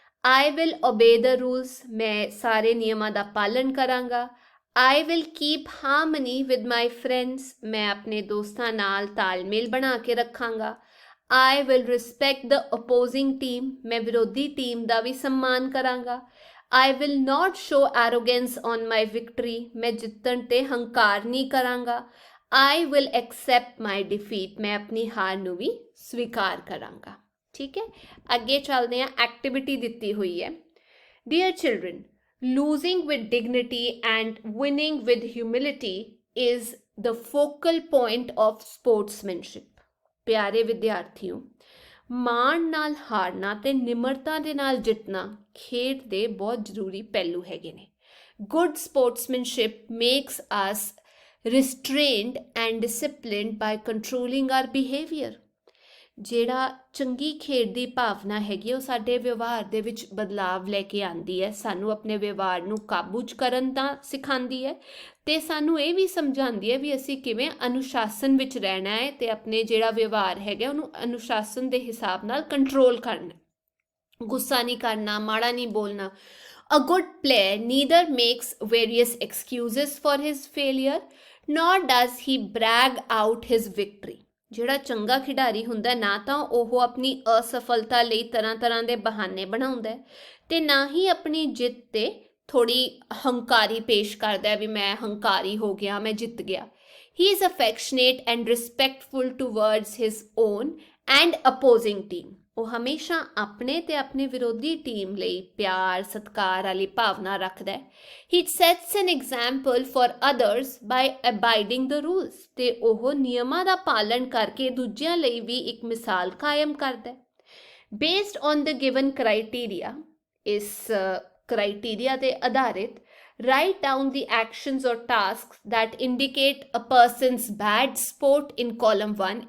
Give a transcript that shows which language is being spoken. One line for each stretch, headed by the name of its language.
English: I will obey the rules,
Punjabi: ਮੈਂ ਸਾਰੇ ਨਿਯਮਾਂ ਦਾ ਪਾਲਨ ਕਰਾਂਗਾ.
English: I will keep harmony with my friends,
Punjabi: ਮੈਂ ਆਪਣੇ ਦੋਸਤਾਂ ਨਾਲ ਤਾਲਮੇਲ ਬਣਾ ਕੇ ਰੱਖਾਂਗਾ.
English: I will respect the opposing team,
Punjabi: ਮੈਂ ਵਿਰੋਧੀ ਟੀਮ ਦਾ ਵੀ ਸਨਮਾਨ ਕਰਾਂਗਾ.
English: I will not show arrogance on my victory,
Punjabi: ਮੈਂ ਜਿੱਤਣ 'ਤੇ ਹੰਕਾਰ ਨਹੀਂ ਕਰਾਂਗਾ.
English: I will accept my defeat,
Punjabi: ਮੈਂ ਆਪਣੀ ਹਾਰ ਨੂੰ ਵੀ ਸਵੀਕਾਰ ਕਰਾਂਗਾ. ਠੀਕ ਹੈ, ਅੱਗੇ ਚੱਲਦੇ ਹਾਂ. ਐਕਟੀਵਿਟੀ ਦਿੱਤੀ ਹੋਈ ਹੈ.
English: Dear children, losing with dignity and winning with humility is the focal point of sportsmanship.
Punjabi: ਪਿਆਰੇ ਵਿਦਿਆਰਥੀਓ, ਮਾਣ ਨਾਲ ਹਾਰਨਾ ਤੇ ਨਿਮਰਤਾ ਦੇ ਨਾਲ ਜਿੱਤਣਾ ਖੇਡ ਦੇ ਬਹੁਤ ਜ਼ਰੂਰੀ ਪਹਿਲੂ ਹੈਗੇ ਨੇ.
English: Good sportsmanship makes us restrained and disciplined by controlling our behavior.
Punjabi: ਜਿਹੜਾ ਚੰਗੀ ਖੇਡ ਦੀ ਭਾਵਨਾ ਹੈਗੀ ਉਹ ਸਾਡੇ ਵਿਵਹਾਰ ਦੇ ਵਿੱਚ ਬਦਲਾਵ ਲੈ ਕੇ ਆਉਂਦੀ ਹੈ, ਸਾਨੂੰ ਆਪਣੇ ਵਿਵਹਾਰ ਨੂੰ ਕਾਬੂ 'ਚ ਕਰਨ ਦਾ ਸਿਖਾਉਂਦੀ ਹੈ ਅਤੇ ਸਾਨੂੰ ਇਹ ਵੀ ਸਮਝਾਉਂਦੀ ਹੈ ਵੀ ਅਸੀਂ ਕਿਵੇਂ ਅਨੁਸ਼ਾਸਨ ਵਿੱਚ ਰਹਿਣਾ ਹੈ ਅਤੇ ਆਪਣੇ ਜਿਹੜਾ ਵਿਵਹਾਰ ਹੈਗਾ ਉਹਨੂੰ ਅਨੁਸ਼ਾਸਨ ਦੇ ਹਿਸਾਬ ਨਾਲ ਕੰਟਰੋਲ ਕਰਨਾ. ਗੁੱਸਾ ਨਹੀਂ ਕਰਨਾ, ਮਾੜਾ ਨਹੀਂ ਬੋਲਣਾ.
English: A good player neither makes various excuses for his failure nor does he brag out his victory.
Punjabi: ਜਿਹੜਾ ਚੰਗਾ ਖਿਡਾਰੀ ਹੁੰਦਾ ਨਾ ਤਾਂ ਉਹ ਆਪਣੀ ਅਸਫਲਤਾ ਲਈ ਤਰ੍ਹਾਂ ਤਰ੍ਹਾਂ ਦੇ ਬਹਾਨੇ ਬਣਾਉਂਦਾ ਤੇ ਨਾ ਹੀ ਆਪਣੀ ਜਿੱਤ ਤੇ ਥੋੜੀ ਹੰਕਾਰੀ ਪੇਸ਼ ਕਰਦਾ ਹੈ ਵੀ ਮੈਂ ਹੰਕਾਰੀ ਹੋ ਗਿਆ, ਮੈਂ ਜਿੱਤ ਗਿਆ।
English: He is affectionate and respectful towards his own and opposing team.
Punjabi: ਉਹ ਹਮੇਸ਼ਾ ਆਪਣੇ ਤੇ ਆਪਣੇ ਵਿਰੋਧੀ ਟੀਮ ਲਈ ਪਿਆਰ ਸਤਿਕਾਰ ਵਾਲੀ ਭਾਵਨਾ ਰੱਖਦਾ ਹੈ।
English: He sets an example for others by abiding the rules.
Punjabi: ਤੇ ਉਹ ਨਿਯਮਾਂ ਦਾ ਪਾਲਣ ਕਰਕੇ ਦੂਜਿਆਂ ਲਈ ਵੀ ਇੱਕ ਮਿਸਾਲ ਕਾਇਮ ਕਰਦਾ ਹੈ।
English: Based on the given criteria,
Punjabi: ਇਸ criteria ਤੇ ਆਧਾਰਿਤ
English: write down the actions or tasks that indicate a person's bad sport in column 1.